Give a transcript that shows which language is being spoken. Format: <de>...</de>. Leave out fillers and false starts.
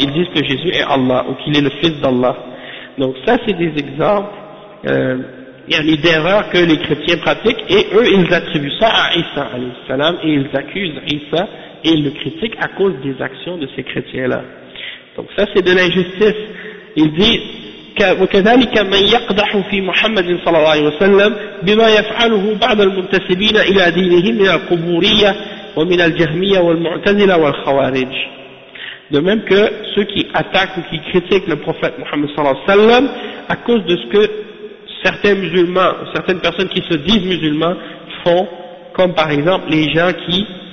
<fr>Ils disent que Jésus est Allah, ou qu'il est le Fils d'Allah. Donc ça, c'est des exemples, yani d'erreurs que les chrétiens pratiquent, et eux, ils attribuent ça à Isa, alayhi salam, et ils accusent Isa, et ils le critiquent à cause des actions de ces chrétiens-là. Donc ça, c'est de l'injustice. Il dit,</fr> <ar>وكذلك من يقدح في محمد صلى الله عليه وسلم بما يفعله بعض المنتسبين الى دينه من القبوريه ومن الجهميه والمعتزله والخوارج.</ar> <fr>De même que ceux qui attaquent ou qui critiquent le prophète Mohammed صلى الله عليه وسلم à cause de ce que certains musulmans, certaines personnes qui se disent musulmans font, comme par exemple les gens qui</fr>